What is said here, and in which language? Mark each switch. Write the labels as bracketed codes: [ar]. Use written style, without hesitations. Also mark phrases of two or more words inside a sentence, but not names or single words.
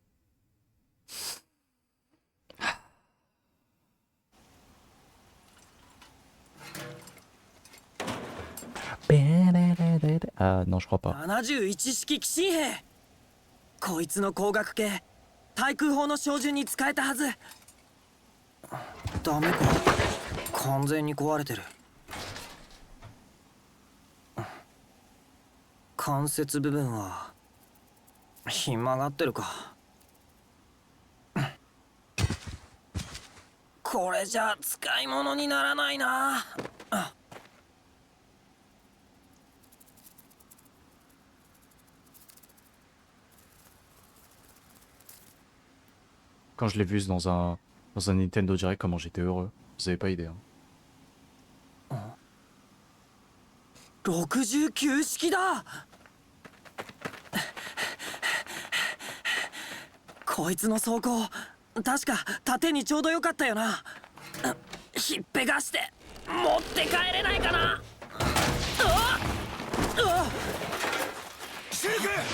[fr] Ah non, je crois pas. [ja] 71 式奇襲兵。こいつの光学系対空砲の照準に使えたはず。ダメか、完全に壊れてる。関節部分はひん曲がってるか。これじゃ使い物にならないな。 [fr] Quand je l'ai vu dans un Nintendo Direct, comment j'étais heureux. Vous avez pas idée. Hein. [ja] 69 式だ。こいつの装甲確か縦にちょうどよかったよな。ひっぺがして持って帰れないかな。シルク。